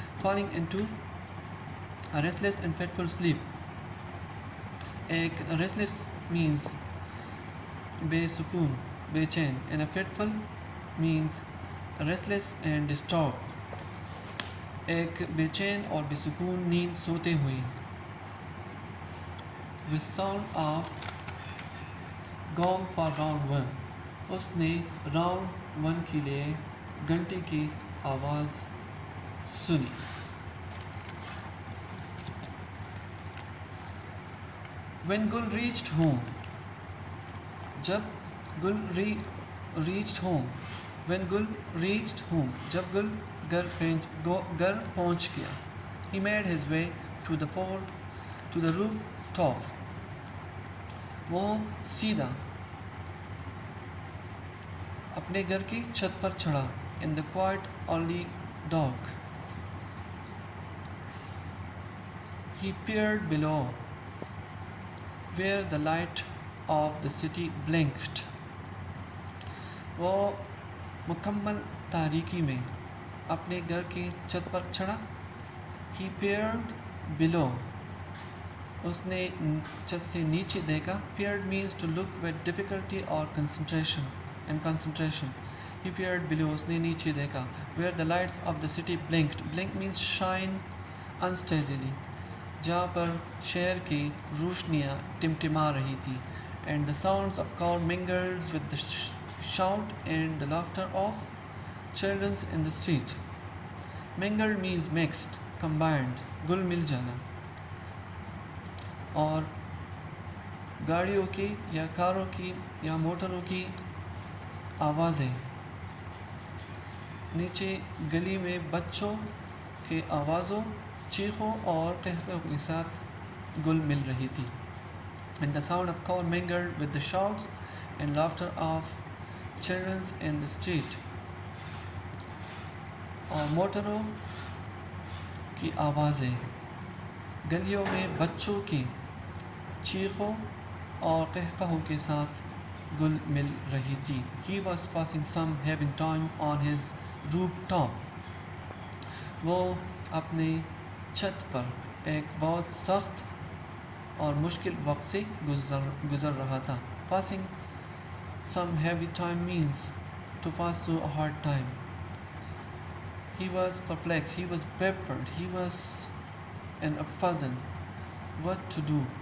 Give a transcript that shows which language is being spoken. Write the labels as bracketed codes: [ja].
[en] Falling into a restless and fitful sleep. ایک restless means [ur] بے سکون, بے چین, [en] and a fitful means restless and disturbed. [ur] ایک بے چین اور بے سکون نیند سوتے ہوئے. [en] with sound of gong for round one. [ur] اس نے راؤنڈ ون کے لیے گھنٹی کی آواز سنی. [en] when Gul reached home. [ur] جب گل [en] reached home. when Gul reached home. [ur] جب گل گھر پہنچ گیا. [en] he made his way to the rooftop. [ur] وہ سیدھا اپنے گھر کی چھت پر چڑھا. [en] in the quiet early dark. he peered below where the light of the city blinked. [ur] وہ مکمل تاریکی میں اپنے گھر کی چھت پر چڑھا. [en] he peered below. [ur] اس نے چھت سے نیچے دیکھا. [en] peered means to look with difficulty or concentration. he peered below. [ur] اس نے نیچے دیکھا. [en] where the lights of the city blinked. blink means shine unsteadily. [ur] جہاں پر شہر کی روشنیاں ٹمٹما رہی تھی. [en] and the sounds of crowd mingled with the shout and the laughter of children in the street. mingled means mixed, combined, [ur] گل مل جانا. اور گاڑیوں کی یا کاروں کی یا موٹروں کی آوازیں. نیچے گلی میں بچوں کے آوازوں, چیخوں اور قہقہوں کے ساتھ گل مل رہی تھی. [en] and the sound of crowd mingled with the shouts and laughter of children in the street. [ur] اور موٹروں کی آوازیں گلیوں میں بچوں کی چیخوں اور قہقہوں کے ساتھ گل مل رہی تھی. [en] he was passing some having time on his rooftop. [ur] وہ اپنے چھت پر ایک بہت سخت اور مشکل وقت سے گزر رہا تھا. [en] passing some heavy time means to pass through a hard time. he was perplexed, he was baffled, he was in a puzzle what to do.